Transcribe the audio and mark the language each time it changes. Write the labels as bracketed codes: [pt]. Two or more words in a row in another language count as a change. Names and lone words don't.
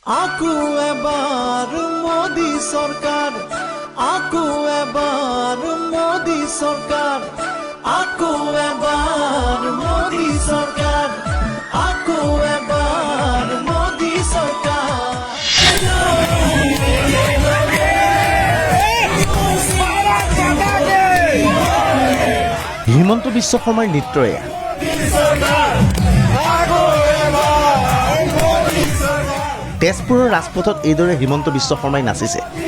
[as] আকু এবার মোদি সরকার, আকু এবার মোদি সরকার, আকু এবার মোদি সরকার, আকু এবার মোদি সরকার। হিমন্ত বিশ্ব শৰ্মাৰ নৃত্যৰে তেজপুৰৰ ৰাজপথত এইদৰে হিমন্ত বিশ্ব শৰ্মাই নাচিছে।